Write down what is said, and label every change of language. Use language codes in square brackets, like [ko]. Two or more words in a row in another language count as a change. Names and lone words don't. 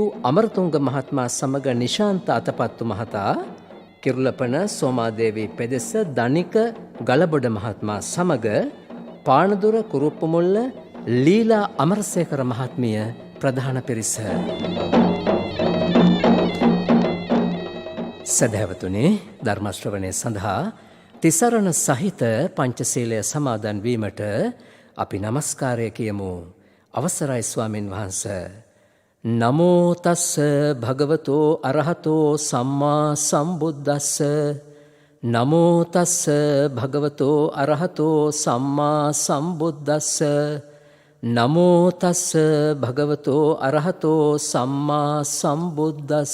[si] අමරතුංග මහත්මයා සමග නිශාන්ත අතපත්තු මහතා, කිරුළපන සෝමාදේවී පෙදෙස දනික ගලබොඩ මහත්මයා සමග පානදුර කුරුප්පුමුල්ල ලීලා අමරසේකර මහත්මිය ප්‍රධාන පිරිස. සදහැවතුනේ, ධර්ම ශ්‍රවණය සඳහා තිසරණ සහිත පංචශීලය සමාදන් වීමට අපි නමස්කාරය කියමු. අවසරයි ස්වාමින් වහන්සේ. [pi] නමෝ තස්ස භගවතෝ අරහතෝ සම්මා සම්බුද්දස්ස. නමෝ තස්ස භගවතෝ අරහතෝ සම්මා සම්බුද්දස්ස. නමෝ තස්ස භගවතෝ අරහතෝ සම්මා සම්බුද්දස්ස.